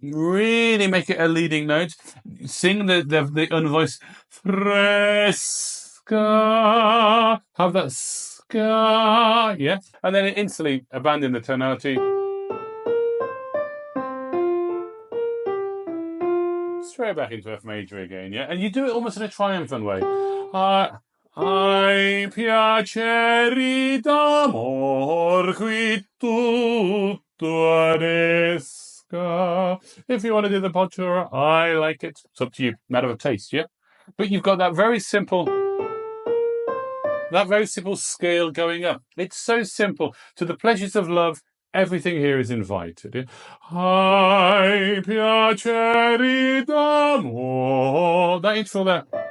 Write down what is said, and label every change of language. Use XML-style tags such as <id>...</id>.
<en>Really make it a leading note. Sing the unvoiced fresca. Have that ska. Yeah. And then instantly abandon the tonality. Straight back into F major again. Yeah. And you do it almost in a triumphant way.</en> <it>Ai piaceri d'amor qui tutto adesca.</it> <en>If you want to do the pottura, I like it. It's up to you. Matter of taste, yeah? But you've got that very simple scale going up. It's so simple. To the pleasures of love, everything here is invited. Yeah?</en> <it>Ai piaceri d'amor.</it> <en>That intro there.</en>